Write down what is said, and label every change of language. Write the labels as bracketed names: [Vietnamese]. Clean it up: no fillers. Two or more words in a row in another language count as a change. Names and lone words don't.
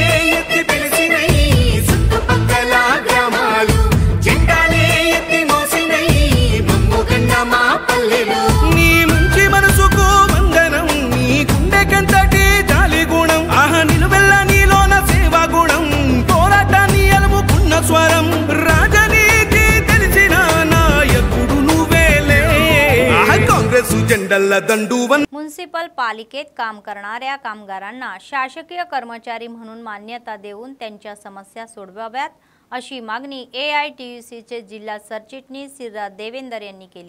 [Telugu] ఎత్తి పిలిచినై చుట్టుపక్కల గ్రామాలు జెండాలే ఎత్తి మోసినై మమ్ముగన్న మా పల్లెలు నీ మంచి మనసుకు వందనం నీ గుండెకంతటి జాలి గుణం ఆహా నిలువెల్ల నీలోన సేవా గుణం పోరాటాన్ని అలుముకున్న స్వరం రాజనీతి తెలిసిన నాయకుడు [Marathi] म्युनिसिपल पालिकेत काम करणाऱ्या कामगारांना शासकीय कर्मचारी म्हणून मान्यता देऊन त्यांच्या समस्या सोडवाव्यात अशी मागणी AITUCचे जिल्हा सरचिटणीस सिराज देवेंदर यांनी केली।